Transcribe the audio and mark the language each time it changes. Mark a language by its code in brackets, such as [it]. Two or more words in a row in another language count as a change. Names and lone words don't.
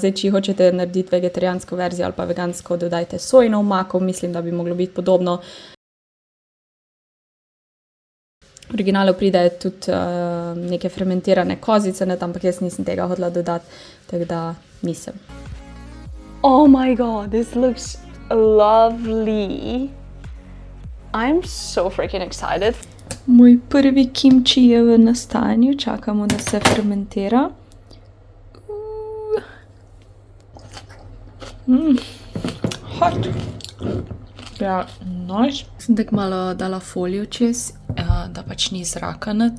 [sl] Zdaj, če hočete narediti vegetarijansko verzijo ali pa vegansko, dodajte sojino omako, mislim, da bi moglo biti podobno. V originalu pride tudi neke fermentirane kozice, ampak jaz nisem tega hodila dodati, tako da nisem. [en] Oh my god, this looks lovely. I'm so freaking excited. [sl] Moj prvi kimči je v nastajanju, čakamo, da se fermentira. Hot. Ja, nice. Sem tako malo dala folijo čez, da pač ni zraka not.